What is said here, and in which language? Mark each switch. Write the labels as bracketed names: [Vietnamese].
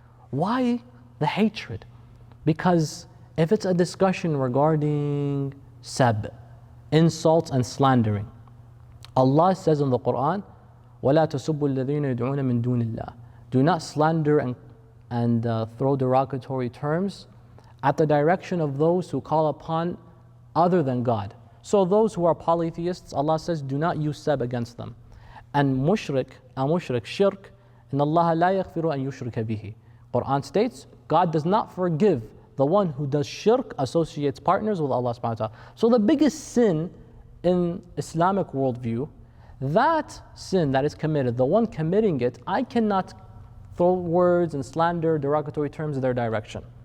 [English] Why the hatred? Because if it's a discussion regarding sab, insults and slandering, Allah says in the Quran, [Arabic] وَلَا تَسُبُّوا الَّذِينَ يَدْعُونَ مِن دُونِ اللَّهِ. [English] Do not slander and throw derogatory terms at the direction of those who call upon other than God. So those who are polytheists, Allah says, do not use sab against them. And mushrik, shirk, [Arabic] إِنَّ اللَّهَ لَا يَغْفِرُ أَن يُشْرِكَ بِهِ. [English] Quran states, God does not forgive the one who does shirk, associates partners with Allah subhanahu wa ta'ala. So the biggest sin in Islamic worldview, that sin that is committed, the one committing it, I cannot throw words and slander, derogatory terms in their direction.